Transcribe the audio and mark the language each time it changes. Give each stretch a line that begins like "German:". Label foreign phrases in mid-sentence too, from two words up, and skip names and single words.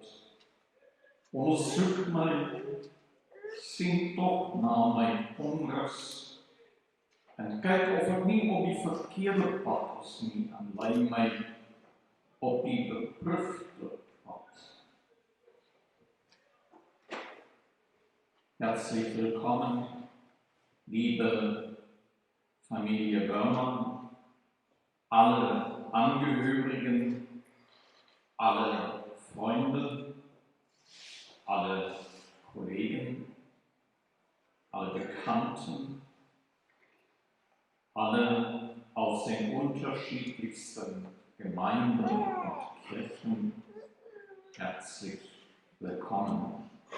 Afrikaans: Ondersoek my, sien tog na my onrus, en kyk of ek nie op die verkeerde pad is nie, en lei my op die beproefde pad.
German: Herzlich willkommen, liebe Familie Böhmann, alle Angehörigen, alle Freunde, alle Kollegen, alle Bekannten, alle aus den unterschiedlichsten Gemeinden und Kirchen, herzlich willkommen.